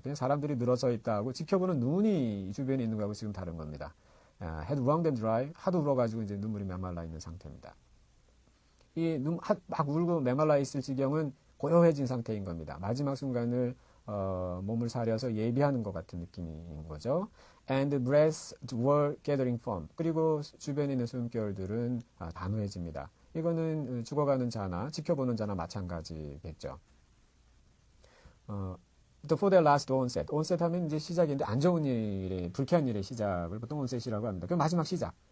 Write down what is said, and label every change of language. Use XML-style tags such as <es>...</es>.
<ko>그냥 사람들이 늘어서 있다고 지켜보는 눈이 주변에 있는 거하고 지금 다른 겁니다.</ko> <en>had wrung and dry</en> <ko>하도 울어가지고 이제 눈물이 메말라 있는 상태입니다. 이 막 울고 메말라 있을 지경은 고요해진 상태인 겁니다. 마지막 순간을 몸을 사려서 예비하는 것 같은 느낌인 거죠.</ko> <en>And breaths were gathering firm.</en> <ko>그리고 주변에 있는 숨결들은 단호해집니다. 이거는 죽어가는 자나 지켜보는 자나 마찬가지겠죠.</ko> <en>For their last onset.</en> <ko>onset 하면 이제 시작인데 안 좋은 일의, 불쾌한 일의 시작을 보통 onset이라고 합니다. 그 마지막 시작.</ko>